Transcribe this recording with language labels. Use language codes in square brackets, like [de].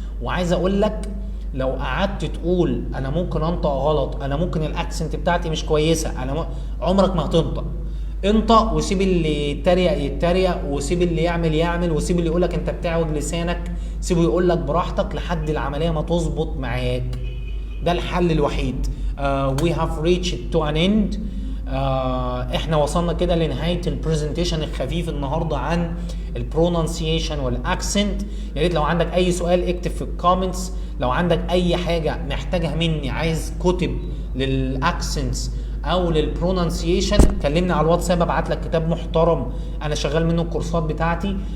[ar] وعايز اقول لك لو قعدت تقول انا ممكن انطق غلط، انا ممكن الاكسنت بتاعتي مش كويسه، عمرك ما هتنطق. انطق وسيب اللي يتريق يتريق، وسيب اللي يعمل يعمل، وسيب اللي يقول لك انت بتعوج لسانك، سيبه يقول لك براحتك لحد العمليه ما تظبط معاك. ده الحل الوحيد. [en] we have reached to an end. [ar] احنا وصلنا كده لنهايه البرزنتيشن الخفيف النهارده عن البرونانسيشن والاكسنت. يا ريت لو عندك اي سؤال اكتب في الكومنتس. لو عندك اي حاجه محتاجها مني، عايز كتب للاكسنتس او للبرونانسيشن، كلمني على الواتساب ابعت لك كتاب محترم انا شغال منه الكورسات بتاعتي.